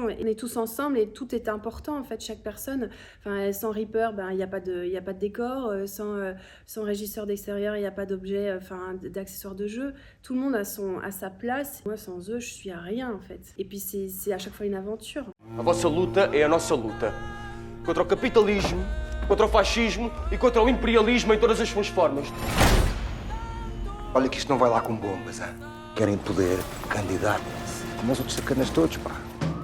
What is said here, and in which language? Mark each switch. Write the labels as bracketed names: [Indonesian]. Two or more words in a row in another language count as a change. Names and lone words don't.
[French] On est tous ensemble et tout est important, en fait, chaque personne. Sans Reaper, il n'y a pas de décor. Sans régisseur d'extérieur, il n'y a pas d'objet, d'accessoires de jeu. Tout le monde a sa place. Moi, sans eux, je suis à rien, en fait. Et puis, c'est à chaque fois une aventure. [Portuguese] A vossa luta é a nossa luta. Contra o capitalismo, contra o fascismo e contra o imperialismo em todas as suas formas. Olha que isto não vai lá com bombas, hein? Querem poder, candidatem-se. Como os outros sacanas todos, pá.